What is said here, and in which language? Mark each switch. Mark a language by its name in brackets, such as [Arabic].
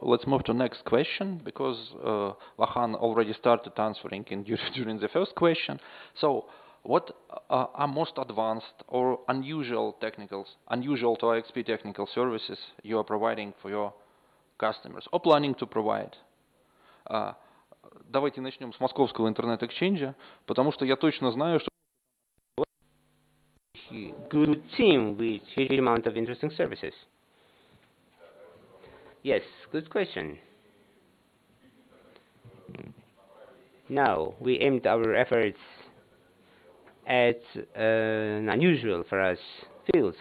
[English] Let's move to next question because Vahan already started answering during the first question. So, what are most advanced or unusual to IXP technical services you are providing for your customers or planning to provide? [Russian] Давайте начнем с московского интернет-эксченджа, потому что я точно знаю, что [English] good team with huge amount of interesting services. Yes, good question. Now, we aimed our efforts at unusual for us fields.